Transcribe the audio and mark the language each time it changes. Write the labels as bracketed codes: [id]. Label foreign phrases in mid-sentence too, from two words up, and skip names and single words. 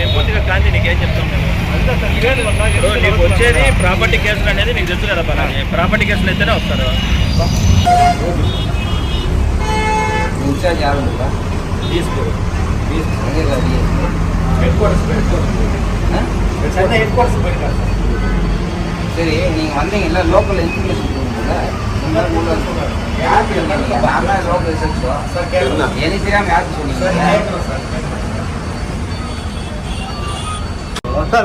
[te] పూర్తిగా గాంధీ నీకేం చెప్తాను నీకు వచ్చేది [en] property cases [te] అనేది నీకు తెలుసు కదా. పని [en] property cases [te] అయితేనే వస్తారు. తీసుకోరు [ta] சரி, நீங்கள் வந்தீங்கல்ல [en] local information [ta] யாருக்கு லோக்கல் எனக்கு தெரியாமல் யாருக்கு சொன்னீங்க சார்?